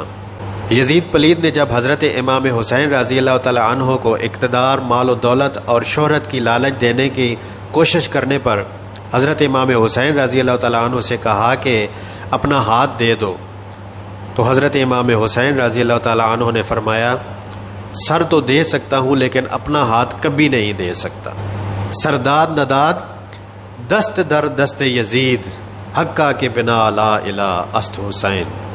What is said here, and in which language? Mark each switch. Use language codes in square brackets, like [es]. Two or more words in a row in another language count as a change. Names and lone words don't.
[ur] یزید پلید نے جب حضرت امام حسین [ar] رضی اللہ تعالی عنہ [ur] کو اقتدار، مال و دولت اور شہرت کی لالچ دینے کی کوشش کرنے پر حضرت امام حسین [ar] رضی اللہ تعالی عنہ [ur] سے کہا کہ اپنا ہاتھ دے دو، تو حضرت امام حسین [ar] رضی اللہ تعالی عنہ [ur] نے فرمایا، سر تو دے سکتا ہوں لیکن اپنا ہاتھ کبھی نہیں دے سکتا۔ [fa] سرداد نداد دست در دست یزید، حقہ کے بنا لا الہ است حسین۔